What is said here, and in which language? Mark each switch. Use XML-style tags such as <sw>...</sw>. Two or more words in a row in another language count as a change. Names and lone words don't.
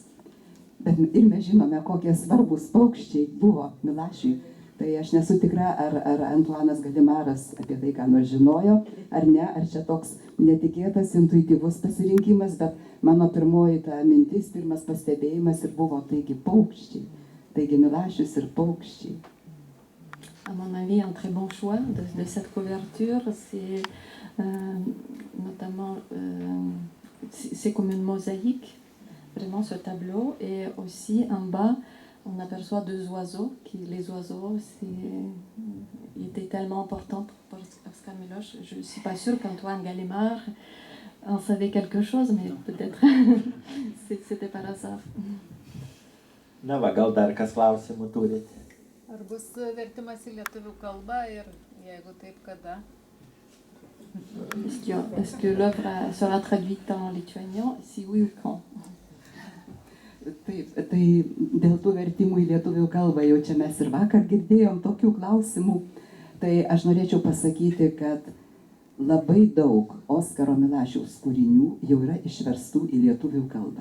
<lt>Ir mes žinome, kokie svarbus paukščiai buvo Milašiui. Tai aš nesu tikra, ar Antuanas Gallimaras apie tai ką nors žinojo, ar ne, ar čia toks netikėtas, intuityvus pasirinkimas, bet mano pirmoji ta mintis, pirmas pastebėjimas ir buvo, taigi paukščiai, taigi Milašius ir paukščiai.</lt> <fr>À mon avis, un très bon choix de cette couverture, c'est notamment, c'est comme une mosaïque, vraiment ce tableau, et aussi en bas, on aperçoit deux oiseaux, les oiseaux, ils étaient tellement importants pour Oskar Miloš. Je ne suis pas sûre qu'Antoine Gallimard en savait quelque chose, mais peut-être c'était par hasard.</fr> <lt>Na va, gal dar kas klausimų turit? Ar bus vertimas į lietuvių kalbą ir jeigu taip, kada?</lt> <fr>Est-ce que l'œuvre sera traduite en lituanien? Si oui ou quand?</fr> <lt>Taip, tai dėl tų vertimų į lietuvių kalbą jau čia mes ir vakar girdėjom tokių klausimų. Tai aš norėčiau pasakyti, kad labai daug Oskaro Milašiaus kūrinių jau yra išverstų į lietuvių kalbą.</lt>